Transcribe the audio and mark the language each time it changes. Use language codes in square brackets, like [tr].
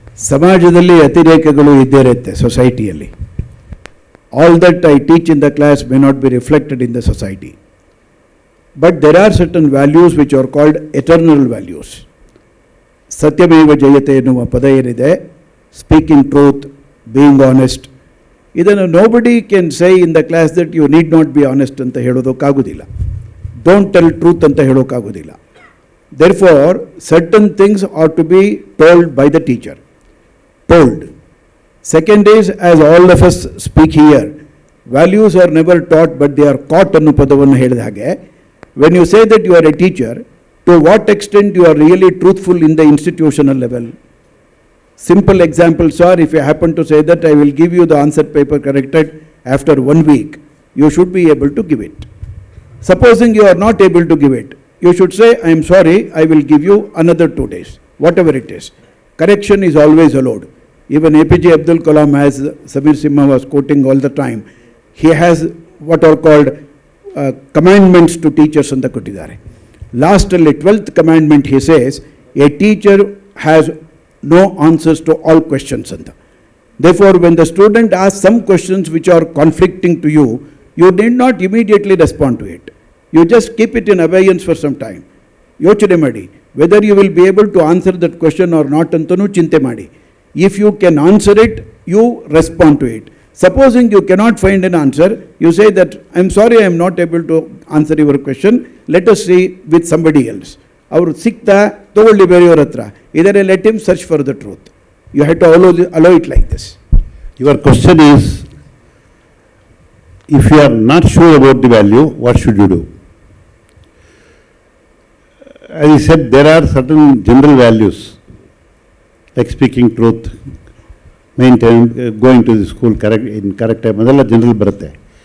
[kn] ಸಮಾಜದಲ್ಲಿ ಅತಿರೇಕಗಳು ಇದ್ದೇ ಇರುತ್ತೆ ಸೊಸೈಟಿಯಲ್ಲಿ. [en] All that I teach in the class may not be reflected in the society. But there are certain values which are called eternal values. [kn] ಸತ್ಯಮೇವ ಜಯತೆ ಎನ್ನುವ ಪದ ಏನಿದೆ, [en] speaking truth, being honest, [kn] ಇದನ್ನು [en] nobody can say in the class that you need not be honest [kn] ಅಂತ ಹೇಳೋದಕ್ಕಾಗೋದಿಲ್ಲ. [en] don't tell truth [kn] ಅಂತ ಹೇಳೋಕ್ಕಾಗೋದಿಲ್ಲ. [en] Therefore certain things are to be told by the teacher. Told. Second is, as all of us speak here, values are never taught but they are caught [kn] ಅನ್ನೋ ಪದವನ್ನು ಹೇಳಿದ ಹಾಗೆ, [en] when you say that you are a teacher, to what extent you are really truthful in the institutional level? Simple examples are, if you happen to say that I will give you the answer paper corrected after 1 week, you should be able to give it. Supposing you are not able to give it, you should say, I am sorry, I will give you another 2 days, whatever it is. Correction is always allowed. Even APJ Abdul Kalam, as Samir Simha was quoting all the time, he has what are called commandments to teachers [kn] ಅಂತ ಕೊಟ್ಟಿದ್ದಾರೆ. [en] ಲಾಸ್ಟಲ್ಲಿ 12th commandment he says, a teacher has no answers to all questions ಅಂತ. Therefore when the student ask some questions which are conflicting to you, you need not immediately respond to it. You just keep it in abeyance for some time. [kn] ಯೋಚನೆ ಮಾಡಿ [en] whether you will be able to answer that question or not [kn] ಅಂತಲೂ ಚಿಂತೆ ಮಾಡಿ. [en] If you can answer it, you respond to it. Supposing you cannot find an answer, you say that, I am sorry, I am not able to answer your question, let us see with somebody else. [kn] ಅವರು ಸಿಕ್ತಾ ತಗೊಳ್ಳಿ ಬೇರೆಯವ್ರ ಹತ್ರ, ಇದರಲ್ಲಿ [en] let him search for the truth. You have to allow it like this. Your question is, if you are not sure about the value, what should you do? As I said, there are certain general values, like speaking truth, maintain, going to the school in correct time, [kn] adella general barutte.